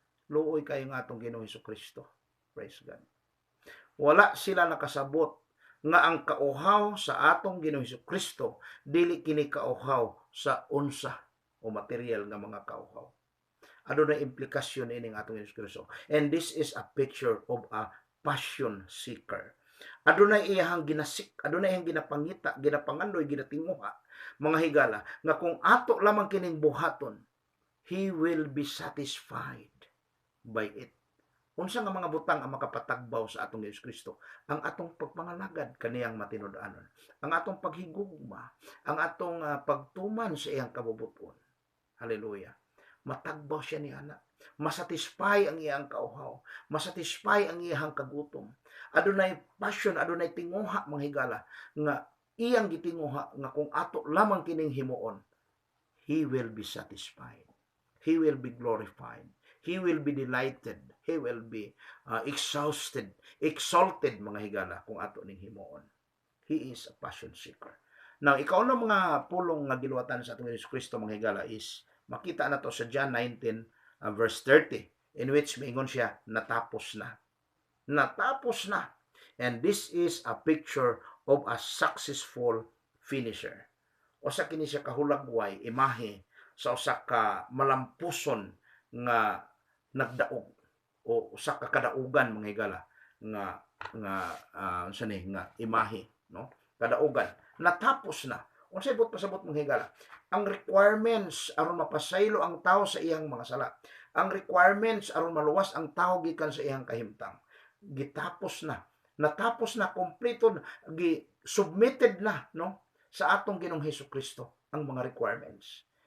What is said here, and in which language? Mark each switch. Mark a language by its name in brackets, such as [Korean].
[Cebuano] Luoy kayo nga atong Ginoo Hesus Kristo. [English] Praise God. [Cebuano] Wala sila nakasabot nga ang kauhaw sa atong Ginoong Hesukristo dili kini kauhaw sa unsa o material nga mga kauhaw. Adunay implikasyon ini nga atong Hesukristo. [English] And this is a picture of a passion seeker. [Cebuano] Adunay iyahang ginasik, adunay iyang ginapangita, ginapangandoy, ginatinguha, mga higala, nga kung ato lamang kining buhaton, [English] he will be satisfied by it. [Cebuano] Unsa nga mga butang ang makapatagbaw sa atong Hesus Kristo? Ang atong pagpangalagad kaniyang matinud-anon, ang atong paghigugma, ang atong pagtuman sa iyang kabubuton. Hallelujah. Matagbaw siya ni ana. Masatisfy ang iyang kauhaw, masatisfy ang iyang kagutom. Adunay passion, adunay tinguha, mga higala, nga iyang gitinguha nga kung ato lamang kining himuon, [English] he will be satisfied. He will be glorified. He will be delighted. He will be exalted, [Cebuano] mga higala, kung ato ning himuon. [English] He is a passion seeker. [Cebuano] Now, ikaw na mga pulong nga giluwatan sa atong Hesus Kristo, mga higala, is makita na to sa John 19 verse 30, [English] in which [Cebuano] maingon siya, natapos na. Natapos na. [English] And this is a picture of a successful finisher. [Cebuano] Usa kini siya kahulagway, imahe sa usa ka malampuson nga nagdaog o usa ka kadaugan, mga higala, nga imahe, no? Kadaugan. Natapos na. Unsay pasabot, mga higala? Ang requirements aron mapasaylo ang tao sa iyang mga sala. Ang requirements aron maluwas ang tao gikan sa iyang kahimtang. Gitapos na. Natapos na, kompleto, submitted na, no, sa atong Ginoong Hesukristo ang mga requirements.